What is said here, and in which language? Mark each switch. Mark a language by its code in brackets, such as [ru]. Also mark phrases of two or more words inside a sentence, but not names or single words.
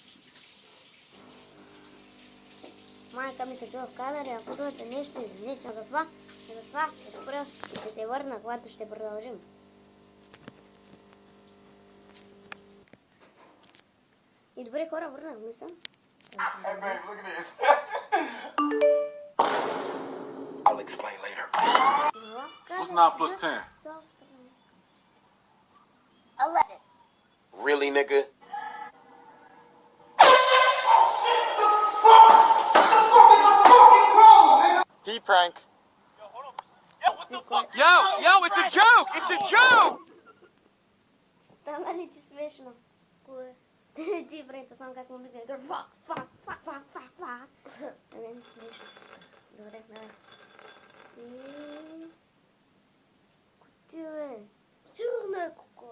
[bg] Майка ми се чува в камера, ако чувате нещо извинете, но затова ще спра и ще се върна, когато ще продължим. И добре хора, върнахме се. [en] Hey, babe, look at this. I'll explain later. What's 9 plus 10? 11. Really, nigga? T-prank. Yo, it's a joke! It's a joke! [bg] Стана ли ти смешно? Кое? Ти брейто сам как му викне. Фак. Не смешно. Добре, давай. И... Кутия, бе? Сигурно е кокос.